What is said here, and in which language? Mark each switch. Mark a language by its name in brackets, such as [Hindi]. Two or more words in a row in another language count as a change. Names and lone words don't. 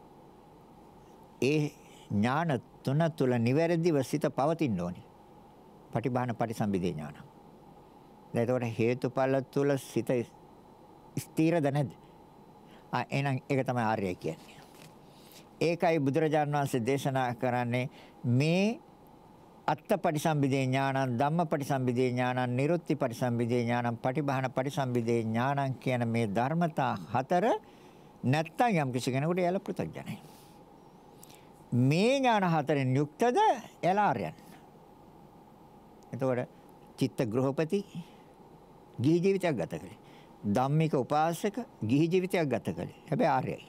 [Sinhala] ඒ ඥාන තුන තුල නිවැරදිව සිත පවතින්න ඕනේ. පටිභාන පටිසම්භිදේ ඥාන. දැන් ඒතකොට හේතුඵල තුල සිත ස්ථිරද නැද්ද? එහෙනම් ඒක තමයි ආර්යය කියන්නේ. ඒකයි බුදුරජාණන් වහන්සේ දේශනා කරන්නේ මේ [Pali] අත්තපටිසම්භිදේ ඥානං, ධම්මපටිසම්භිදේ ඥානං, නිරුත්තිපටිසම්භිදේ ඥානං, පටිභාන පටිසම්භිදේ ඥානං [Sinhala] කියන මේ ධර්මතා හතර නැත්තම් යම් කිසි කෙනෙකුට එයාලා පෘථග්ජනයි. මේ ඥාන හතරෙන් යුක්තද එයාලා ආර්යයන්. එතකොට චිත්ත ගෘහපති ගිහි ජීවිතයක් ගත කළේ. ධම්මික උපාසක ගිහි ජීවිතයක් ගත කළේ. හැබැයි ආර්යයි.